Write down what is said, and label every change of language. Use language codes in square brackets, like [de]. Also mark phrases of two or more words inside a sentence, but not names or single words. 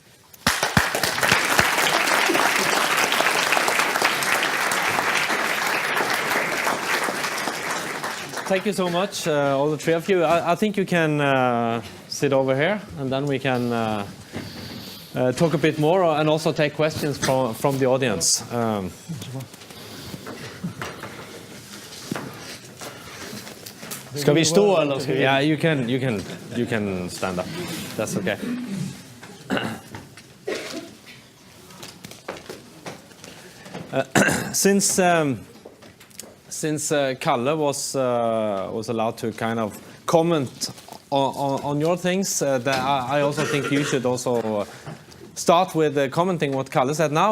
[en] Thank you so much, all the three of you. I think you can sit over here, and then we can talk a bit more and also take questions from the audience. [da] Skal vi stå eller skal vi? [en] Yeah, you can stand up. That's okay. Since Kalle was allowed to kind of comment on your things, I also think you should also start with commenting what Kalle said now.